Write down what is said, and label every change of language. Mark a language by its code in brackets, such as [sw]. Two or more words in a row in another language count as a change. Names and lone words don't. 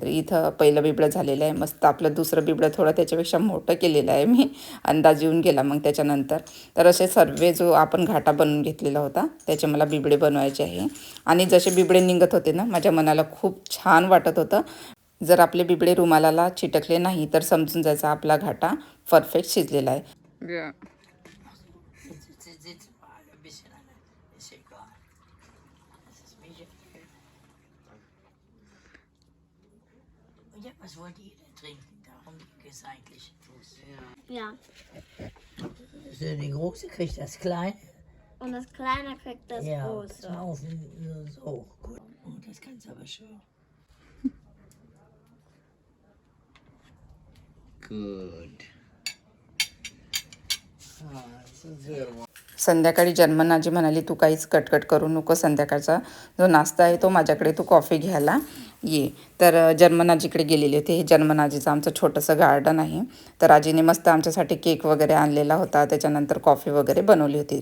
[mr] तर इथं पहिलं बिबळं झालेलं आहे मस्त. आपलं दुसरं बिबळं थोडं त्याच्यापेक्षा मोठं केलेलं आहे मी, अंदाज येऊन गेला मग त्याच्यानंतर. तर असे सर्व जो आपण घाटा बनवून घेतलेला होता त्याचे मला बिबळे बनवायचे आहे. आणि जसे बिबळे निघत होते ना माझ्या मनाला खूप छान वाटत होतं. जर आपले बिबळे रुमालाला चिटकले नाही तर समजून जायचा आपला घाटा परफेक्ट शिजलेला आहे. [de] Was wollt ihr denn trinken? Darum ging es eigentlich. Ja. Die Große kriegt das Kleine. Und das Kleine kriegt das Ja, Große. pass mal auf, so. Gut. Oh, das kannst du aber schon. Gut. Das ist sehr [mr] संध्याकाळी जन्मनाजी म्हणाली तू काहीच कटकट करू नको, संध्याकाळचा जो नाश्ता आहे तो माझ्याकडे तू कॉफी घ्यायला ये. तर जन्मनाजीकडे गेलेले होते. हे जन्मनाजीचं आमचं छोटंसं गार्डन आहे. तर आजीने मस्त आमच्यासाठी केक वगैरे आणलेला होता. त्याच्यानंतर कॉफी वगैरे बनवली होती.